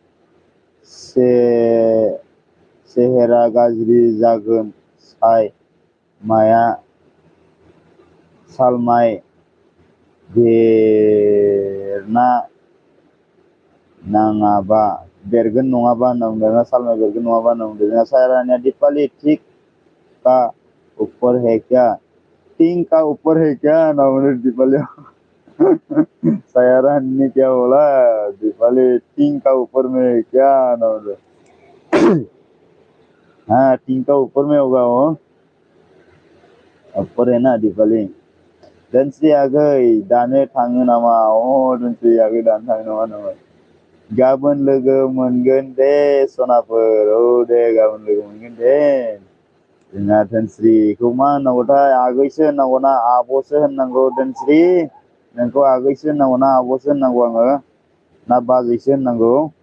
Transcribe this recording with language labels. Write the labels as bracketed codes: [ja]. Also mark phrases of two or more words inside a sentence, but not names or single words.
[brx] सेहेरा गाज्रि जागोन माया सालमाय बेरगोन नङाबा होनना बुंदों सालमाय बेरगोन नङाबा होनना बुंदों जोंहा सायारानिया [hi] दीपावली ठीक का ऊपर है क्या टिंग का ऊपर है क्या [brx] होनना बुंदों दीपावलिया सायारानी [hi] क्या बोला दीपावली टिंग का ऊपर में है क्या [brx] होनना बुंदों [hi] हाँ टिंग का ऊपर में होगा वो ऊपर है ना [brx] दीपावली दानस्रि आगै दानो थाङो नामा दानस्रि आगै दानो थाङो नामा गाबोन लोगो मोनगोन दे सनाफोर दे गाबोन लोगो मोनगोन दे जोंहा दानस्रिखौ मा होननांगौथाय आगैसो होननांगौना आब'सो होननांगौ दानस्रि नोंखौ आगैसो होननांगौ ना आब'सो होननांगौ आङो ना बाजैसो होननांगौ